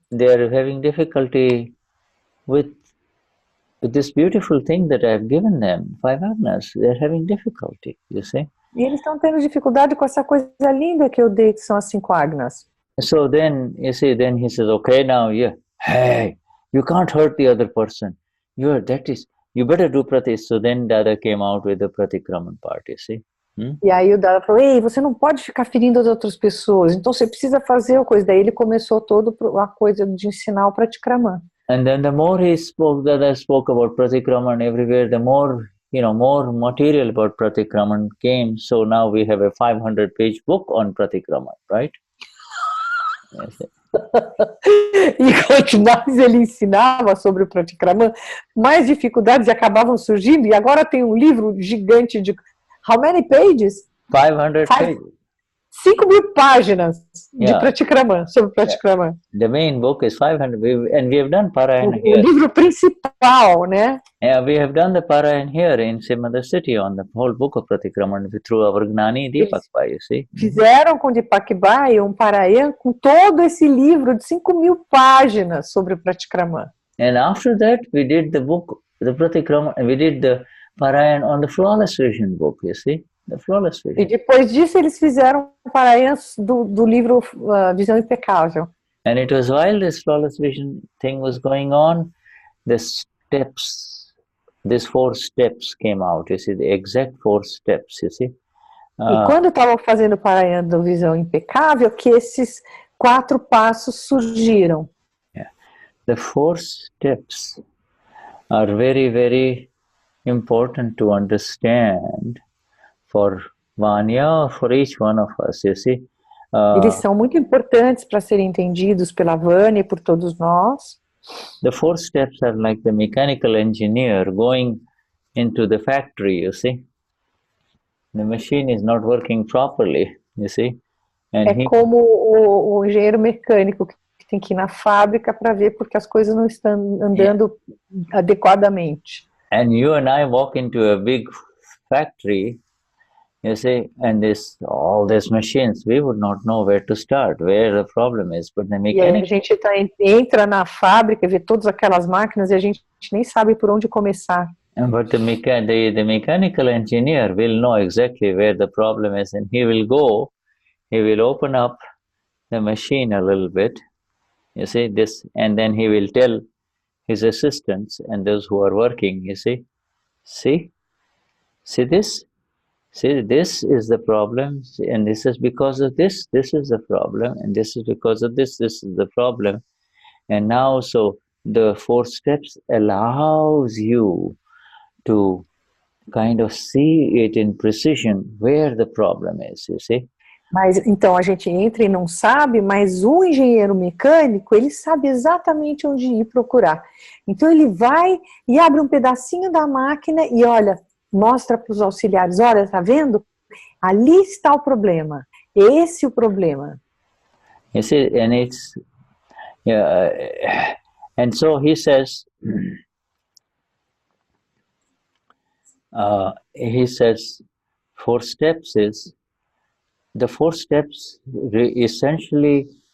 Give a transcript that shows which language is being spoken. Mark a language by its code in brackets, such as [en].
[en] They're having difficulty with this beautiful thing that I've given them, 5 agnas. They're having difficulty, you see. [pt] E eles estão tendo dificuldade com essa coisa linda que eu dei, que são as 5 agnas. [en] So then, you see, then he says, okay, now, hey, you can't hurt the other person. You better do prati. So then Dada came out with the pratikraman part, you see. [pt] E aí o Dada falou, ei, você não pode ficar ferindo as outras pessoas, então você precisa fazer a coisa. Daí ele começou toda a coisa de ensinar o pratikraman. [en] And then the more Dada spoke about pratikraman everywhere, the more, more material about pratikraman came. So now we have a 500-page book on pratikraman, right? [pt] E quanto mais ele ensinava sobre o pratikraman, mais dificuldades acabavam surgindo. E agora tem um livro gigante de... [en] How many pages? 500 pages. [pt] 5.000 páginas de pratikraman, sobre pratikraman. [en] The main book is 500, and we have done Parayan here. [pt] O livro principal, né? [en] Yeah, we have done the Parayan here in Simada city on the whole book of pratikraman through our Gnani Deepakbhai, you see. [pt] Fizeram com Deepakbhai um Parayan com todo esse livro de 5.000 páginas sobre o pratikraman. [en] And after that, we did the book, the pratikraman, we did the Parayan on the flawless vision book, you see. The flawless vision. [pt] E depois disso eles fizeram Parayan do livro Visão Impecável. [en] And it was while this flawless vision thing was going on, the steps, these 4 steps came out, you see, the exact 4 steps, you see. [pt] E quando estavam fazendo o Parayan do Visão Impecável, que esses 4 passos surgiram. [en] Yeah. The 4 steps are very, very important to understand for Vania, for each one of us, you see. Eles são muito importantes para serem entendidos pela Vania e por todos nós. The 4 steps are like the mechanical engineer going into the factory, you see. The machine is not working properly, you see. And [pt] como o engenheiro mecânico que tem que ir na fábrica para ver porque as coisas não estão andando adequadamente. [en] And you and I walk into a big factory, you see, and all these machines, we would not know where to start, where the problem is. But the mechanic... [pt] E a gente entra na fábrica, vê todas aquelas máquinas e a gente nem sabe por onde começar. [en] But the mechanical engineer will know exactly where the problem is, and he will open up the machine a little bit, you see, and then he will tell his assistants and those who are working, you see this? See, this is the problem, and this is because of this. This is the problem, and this is because of this. This is the problem. And now, so the 4 steps allows you to kind of see it in precision where the problem is, you see. [pt] Mas então a gente entra e não sabe, mas o engenheiro mecânico, ele sabe exatamente onde ir procurar. Então ele vai e abre um pedacinho da máquina e olha, mostra para os auxiliares, olha, tá vendo? Ali está o problema. Esse é o problema. [en] You see, and it's and so he says, four steps is, the 4 steps essentially